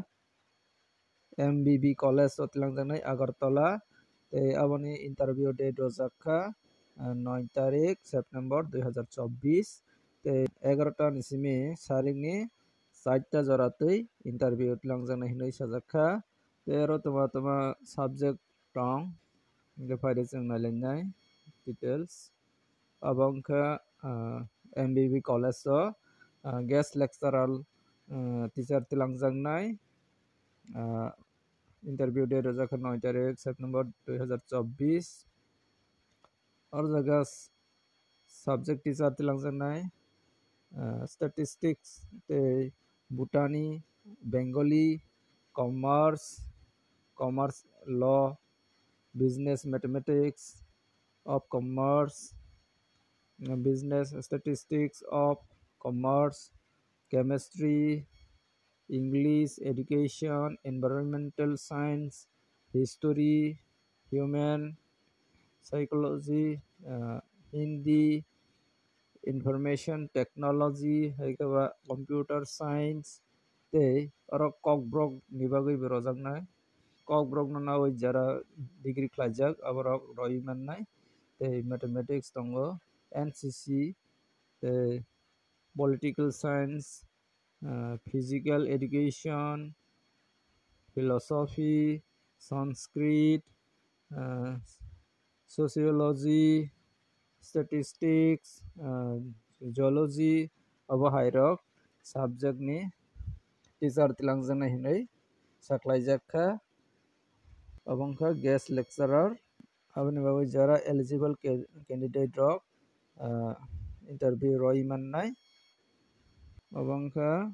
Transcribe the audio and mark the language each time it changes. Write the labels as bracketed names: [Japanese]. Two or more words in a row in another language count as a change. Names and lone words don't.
[Kok Borok] MBB college o tilangjangnai Agartala tei aboni [English] interview date [Kok Borok] rojakha 9 tarik September 2024 tei 11 ta ni simi saringni 4 ta joratwi interview tilangjangnai hinui sajakha tero toma subject rong hingke faide chong nailainai details abongkha MBB college o [English] guest lecturer teacher [Kok Borok] tilangjaknai [English] interview date [Kok Borok] rojakha 9 tarik September 2024 or jaga [English] subject teacher [Kok Borok] tilangjaknai statistics tei Botany Bengali [English] commerce law business mathematics of commerce business statistics of commerce chemistry English education environmental science history human psychology Hindi information technology [Kok Borok] haikaba [English] computer science [Kok Borok] tei oro kokbrok ni bagui bo rojaknai kokbrok no nawi jara degree khlaijak aborok roi mannai tei mathematics tongo NCC tei [English] political science physical education philosophy Sanskrit [Kok Borok] sociology statistics geology abo hairok subject ni teacher tilangjaknai hinui saklaijakha abongkha [English] guest lecturer [Kok Borok] aboni bagui jara [English] eligible candidate [Kok Borok] rok interview roi mannai abongkha